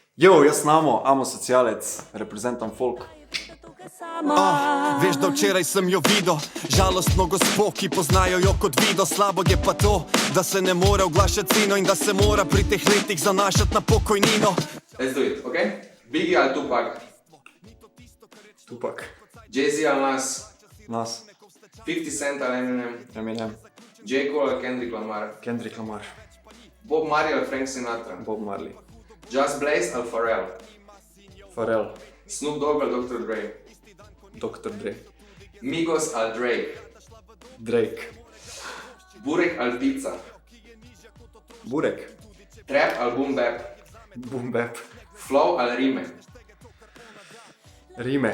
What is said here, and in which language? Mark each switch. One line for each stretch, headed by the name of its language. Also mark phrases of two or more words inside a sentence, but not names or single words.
Slovenian: Jo, jaz Namo, amo socialec, reprezentam folk. Veš, da včeraj sem jo videl, žalostno gospo, ki poznajo jo kot Vido. Slabo je pa to, da se ne more oglašati sino in da se mora pri teh letih zanašati na pokojnino.
English: Let's do it, ok? Biggie ali Tupac?
Slovenian: Tupac. Jay-Z ali Nas? Nas. 50 Cent ali Eminem? Eminem. J. Cole ali Kendrick Lamar? Kendrick Lamar. Bob Marley ali Frank Sinatra? Bob Marley. Just Blaze ali Pharrell? Pharrell. Snoop Dogg ali Dr. Dre? Dr. Dre. Migos ali Drake? Drake. Burek ali Pizza? Burek. Trap ali Boom Bap? Boom bap. Flow ali Rime? Rime.